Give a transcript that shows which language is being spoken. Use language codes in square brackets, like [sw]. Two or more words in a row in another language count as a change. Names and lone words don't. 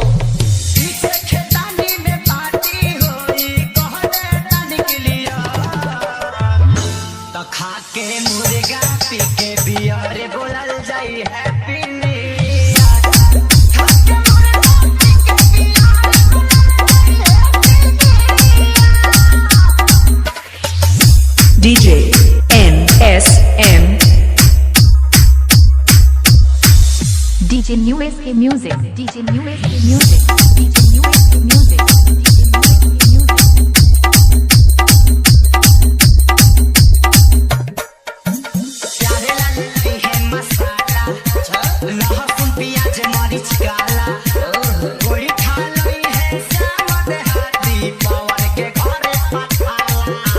[bho] पीछे खेतानी में पार्टी होई कहले तन के लिए तो खा के मुर्गा पी के बियर बोलल जाई [en] happy new year [bho] खा के मुर्गा पी के बियर बोलल DJ NSM DJ New SK Music, DJ New SK Music, DJ New SK Music, DJ New SK Music. प्यारे लगती है मसाला लहसुन प्याज मरीच काला कोई खा लई है श्याम देहाती पवन के घरे पठाला